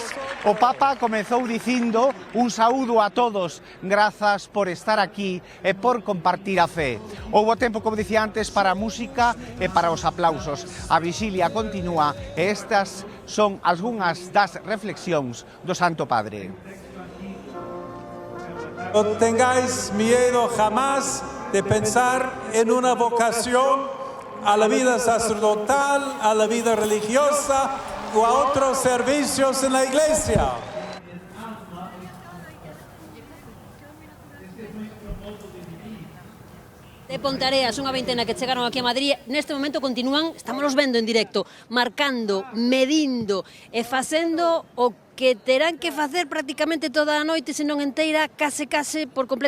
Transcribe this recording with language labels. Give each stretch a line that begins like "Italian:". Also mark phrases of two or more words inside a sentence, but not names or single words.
Galician: O Papa comezou dicindo un saúdo a todos, grazas por estar aquí e por compartir a fe. Houbo tempo, como dicía antes, para a música e para os aplausos. A vixilia continúa e estas son algunhas das reflexións do Santo Padre.
Spanish: No tengáis miedo jamás de pensar en una vocación a la vida sacerdotal, a la vida religiosa o a otros servicios en la iglesia.
Galician: De Ponteareas, unha veintena que chegaron aquí a Madrid, neste momento continúan, estámonos vendo en directo, marcando, medindo e facendo o que terán que facer prácticamente toda a noite, senón enteira, case por completo.